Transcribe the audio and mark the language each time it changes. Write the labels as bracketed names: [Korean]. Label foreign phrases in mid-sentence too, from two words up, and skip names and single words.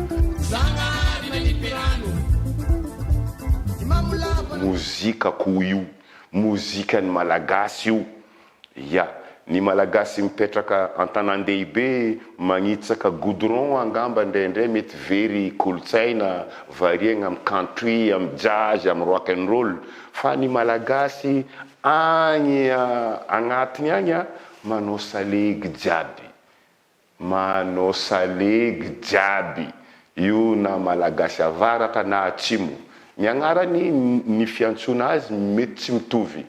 [Malagasy] Mozikako io, mozikany malagasy io. Ya, ny malagasy mipetraka an-tanan-dehibe magnitsaka goudron angamba indraindray mety very kolotsaina variegna amin'ny country, amin'ny jazz, amin'ny [English] rock and roll. [Malagasy] Fa ny malagasy agny agnatiny agny manao salegy jiaby. Manao salegy jiaby. Io na malagasy avaratra na atsimo. Ny agnarany ny fiantsona azy mety tsy mitovy.